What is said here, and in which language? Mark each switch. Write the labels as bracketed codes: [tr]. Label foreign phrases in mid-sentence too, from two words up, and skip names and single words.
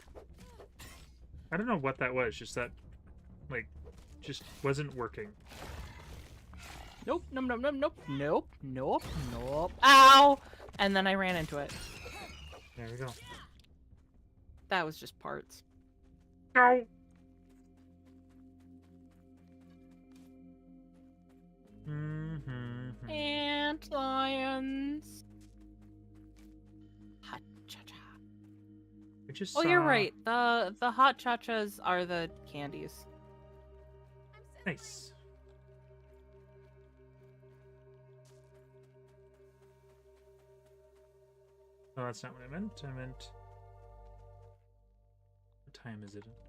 [en] I don't know what that was. Just that, like, just wasn't working. Nope, nope, nope, nope, nope, nope, nope, nope. Ow! And then I ran into it. There we go. That was just parts. No. Mm-hmm. Antlions. Ha-cha-cha. I just Oh, you're saw- right. The hot chachas are the candies. Nice. Oh, that's not what I meant. I meant... What time is it?